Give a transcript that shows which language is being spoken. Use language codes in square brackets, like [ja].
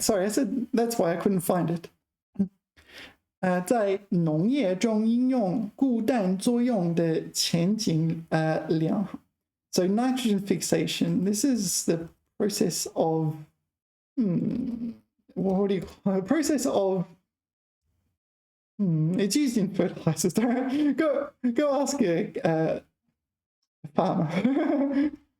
[en] Sorry, I said that's why I couldn't find it. [zh] 在农业中应用固氮作用的前景良好. [en] So nitrogen fixation, this is the process of what do you call it? Process of it's used in fertilizers. Go ask a farmer.